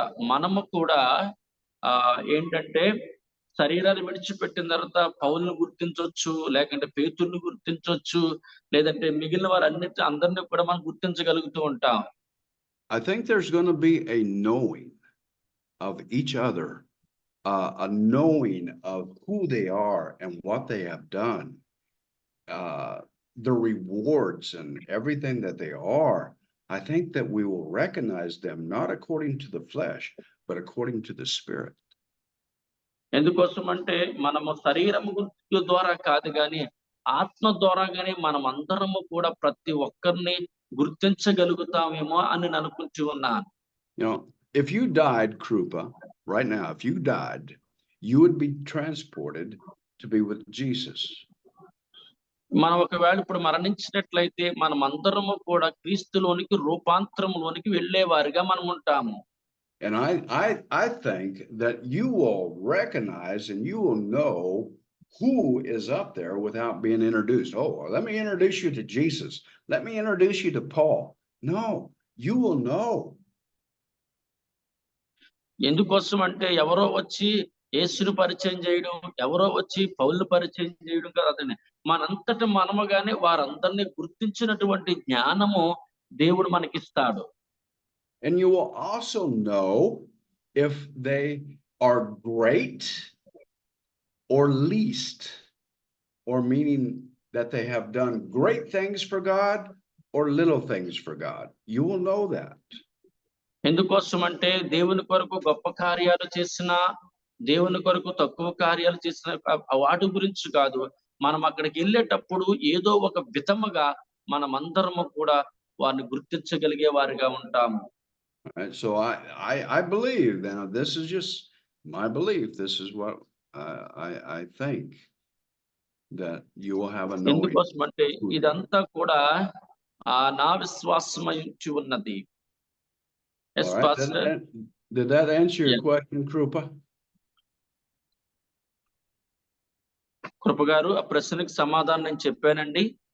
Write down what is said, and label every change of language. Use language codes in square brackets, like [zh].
[te] మనము కూడా ఏంటంటే శరీరాన్ని విడిచిపెట్టిన తర్వాత పౌలును గుర్తించవచ్చు, లేకంటే పేతురుని గుర్తించవచ్చు, లేదంటే మిగిలిన అందరినీ కూడా మనం గుర్తించగలుగుతూ ఉంటాం. [en] I think there's going to be a knowing of each other, a knowing of who they are and what they have done, the rewards and everything that they are. I think that we will recognize them not according to the flesh, but according to the Spirit. [te] ఎందుకోసం అంటే మనము శరీరము ద్వారా కాదు గాని ఆత్మ ద్వారా గాని మనం అందరము కూడా ప్రతి ఒక్కరిని గుర్తించగలుగుతామేమో అని అనుకుంటూ ఉన్నాను. [en] If you died, Krupa, right now, if you died, you would be transported to be with Jesus. [te] మనం ఒకవేళ ఇప్పుడు మరణించినట్లయితే మనం అందరము కూడా క్రీస్తులోనికి రూపాంతరంలోనికి వెళ్ళేవారిగా మనం ఉంటాము. [en] And I think that you will recognize and you will know who is up there without being introduced. Oh, let me introduce you to Jesus. Let me introduce you to Paul. No, you will know. [te] ఎందుకోసం అంటే ఎవరో వచ్చి యేసును పరిచయం చేయడం, ఎవరో వచ్చి పౌలును పరిచయం చేయడం కాదండి. మనంతట మనముగానే వారందరినీ గుర్తించినటువంటి జ్ఞానము దేవుడు మనకిస్తాడు. [en] And you will also know if they are great or least, or meaning that they have done great things for God or little things for God. You will know that. [te] ఎందుకోసం అంటే దేవుని కొరకు గొప్ప కార్యాలు చేసిన, దేవుని కొరకు తక్కువ కార్యాలు చేసిన వాటి గురించి కాదు. మనం అక్కడికి వెళ్ళేటప్పుడు ఏదో ఒక విధముగా మనమందరము కూడా వారిని గుర్తించగలిగే వారిగా ఉంటాము. [en] Right, so I believe now, this is just my belief. This is what I think, that you will have a knowing. [te] ఎందుకోసం అంటే ఇదంతా కూడా నా విశ్వాసమై ఉన్నది. [en] Yes, All right, Pastor. did that answer your Yeah. question, Krupa? [te] కృప గారు, ఆ ప్రశ్నకి సమాధానం నేను చెప్పానండి.